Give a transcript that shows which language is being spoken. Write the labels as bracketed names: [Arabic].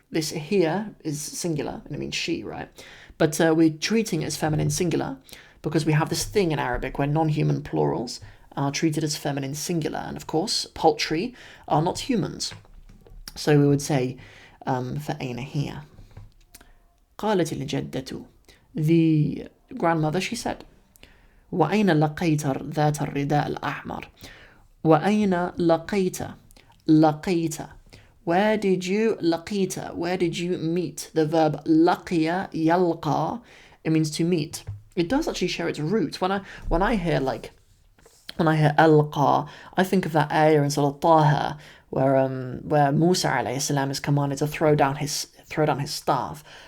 [English] This here is singular, and it means she, right? But we're treating it as feminine singular because we have this thing in Arabic where non-human plurals are treated as feminine singular, and of course, poultry are not humans. So we would say, [Arabic] فأين هي? قالت الجدة. [English] The grandmother, she said, [Arabic] وأين لقيت ذات الرداء الأحمر? وأين لقيت? لقيت. [English] Where did you لقيت? Where did you meet? The verb لقي يلقى, it means to meet. It does actually share its roots. When I hear ألقى, I think of that ayah in Surah Taha where Musa alayhi salam is commanded to throw down his staff.